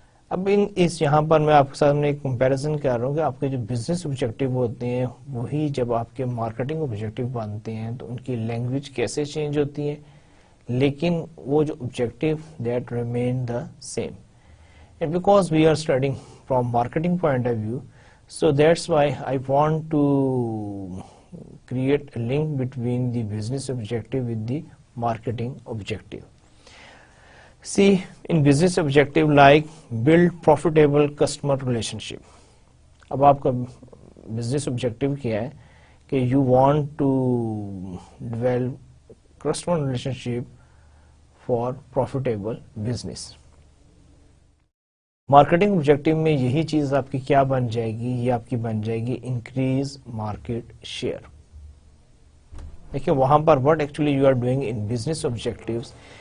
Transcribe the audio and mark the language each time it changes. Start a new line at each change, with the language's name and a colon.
Urdu: اب اس یہاں پر میں آپ کے سامنے ایک کمپیریزن کر رہا ہوں کہ آپ کے جو بزنس آبجیکٹیو ہوتے ہیں وہی جب آپ کے مارکیٹنگ آبجیکٹیو بنتے ہیں تو ان کی لینگویج کیسے چینج ہوتی ہے, لیکن وہ جو objective
English: That remain the same. And because we are studying from marketing point of view, so that's why I want to create a link between the business objective with the marketing objective. See, in business objective like build profitable customer relationship.
Urdu: اب آپ کا
English: business objective
Urdu: کیا ہے کہ
English: you want to develop customer relationship for profitable business.
Urdu: Marketing objective میں یہی چیز آپ کی کیا بن جائے گی, یہ آپ کی بن جائے گی
English: Increase market share.
Urdu: دیکھیں وہاں پر
English: what actually you are doing in business objectives.